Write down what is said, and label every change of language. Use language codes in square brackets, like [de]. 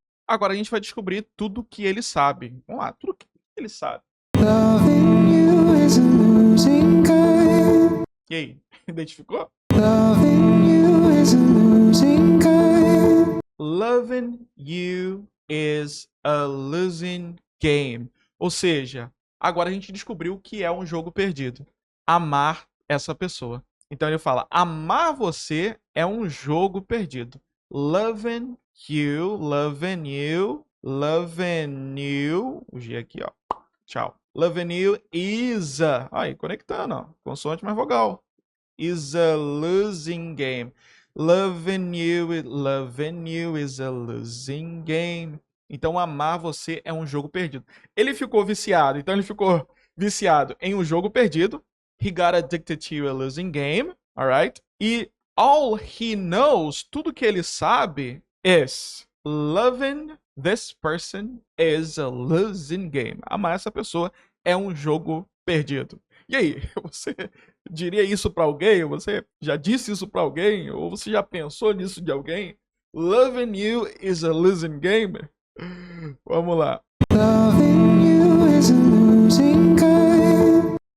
[pt] Agora a gente vai descobrir tudo que ele sabe. Vamos lá, tudo que ele sabe. [en] Loving you is a losing game. [pt] E aí, identificou? [en] Loving you is a losing game. Loving you is a losing game. [pt] Ou seja, agora a gente descobriu o que é um jogo perdido. Amar essa pessoa. Então ele fala, amar você é um jogo perdido. [en] Loving you. [pt] O G aqui, ó. Tchau. [en] Loving you is a... [pt] Aí, conectando, ó. Consoante mais vogal. [en] Is a losing game. Loving you is a losing game. [pt] Então, amar você é um jogo perdido. Ele ficou viciado. Então, ele ficou viciado em um jogo perdido. [en] He got addicted to a losing game. Alright? E all he knows, [pt] tudo que ele sabe, [en] is loving this person is a losing game. [pt] Amar essa pessoa é um jogo perdido. E aí, você diria isso pra alguém? Você já disse isso pra alguém? Ou você já pensou nisso de alguém? [en] Loving you is a losing game? [pt] Vamos lá. [en] Loving you is a losing kind.